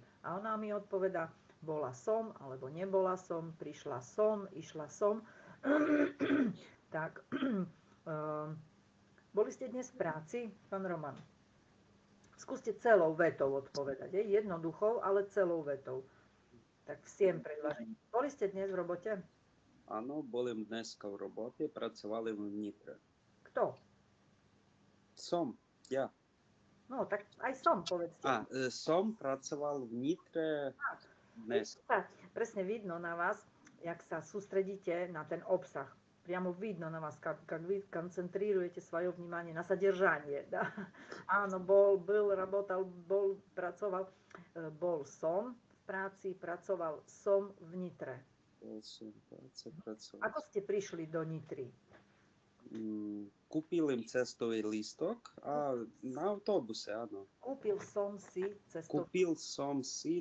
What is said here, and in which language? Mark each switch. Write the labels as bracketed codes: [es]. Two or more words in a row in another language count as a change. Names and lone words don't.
[sk] A ona mi odpovedá, bola som, alebo nebola som, prišla som, išla som. Tak, boli ste dnes v práci, pán Roman? Skúste celou vetou odpovedať. Jednoduchou, ale celou vetou. Tak [ru] всем предложím. [sk] Boli ste dnes v robote? Áno, boli dneska v robote, pracovali v Nitre. Kto? Som, ja. No, tak aj som, povedzte. Som pracoval v Nitre dnes. Presne vidno na vás, jak sa sústredíte na ten obsah. [ru] Прямо видно на вас, как вы концентрируете свое внимание на содержание. Да? Áno, был, работал, [sk] pracoval. Bol som v práci, pracoval som v Nitre. Bol som v práci, pracoval. Ako ste prišli do Nitry? Kúpil im cestový lístok a na autobuse, áno. Kúpil som si